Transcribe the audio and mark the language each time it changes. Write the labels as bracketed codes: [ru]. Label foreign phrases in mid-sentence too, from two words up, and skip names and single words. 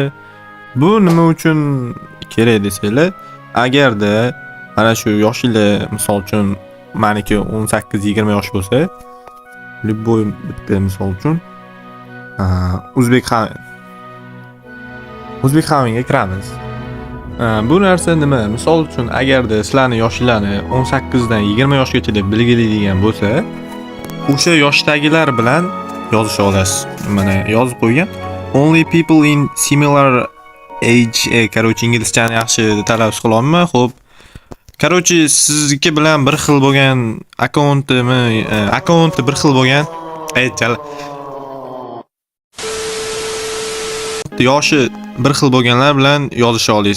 [uz] Bu nima uchun kerak desanglar, agarda mana shu yoshinglar, misol uchun meniki 18-20 yosh bo'lsa, любой bitta misol uchun O'zbek xavinga kiramiz. Bu narsa nima? Misol uchun agarda sizlarning yoshinglarni 18 dan 20 yoshgacha deb belgilaydigan bo'lsa, o'sha yoshdagilar bilan yozisha olasiz. Mana yozib qo'ygan. [en] Only people in similar age. [uz] Короче, inglizchani yaxshi talaffuz qila olmayman. Xo'p. Короче, sizniki bilan bir xil bo'lgan akkaunti bir xil bo'lgan yoshi bir xil bo'lganlar bilan yozisha olasiz.